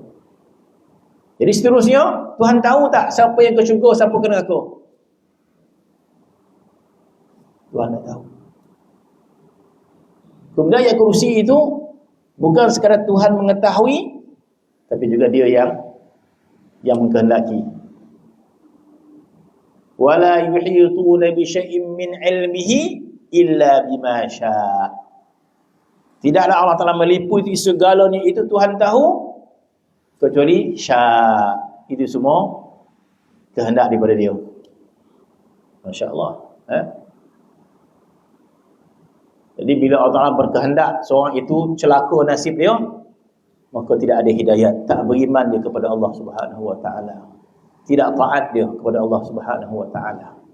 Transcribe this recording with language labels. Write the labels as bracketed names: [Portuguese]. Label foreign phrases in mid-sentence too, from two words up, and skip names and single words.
[Malay] Jadi seterusnya, Tuhan tahu tak siapa yang ke syurga, siapa ke neraka? Tuhan dah tahu. Kemudian ayat kursi itu bukan sekadar Tuhan mengetahui, tapi juga dia yang mengkehendaki. [Arabic] ولا يحيطون بشيء من علمه إلا بما شاء. [Malay] Tidaklah Allah Taala meliputi segalanya itu Tuhan tahu kecuali syaa. Itu semua kehendak daripada dia. Masya-Allah. Jadi bila Allah Ta'ala berkehendak seorang itu celaka nasib dia, maka tidak ada hidayat, tak beriman dia kepada Allah [Arabic] سبحانه وتعالى, [Malay] tidak taat dia kepada Allah [Arabic] سبحانه وتعالى.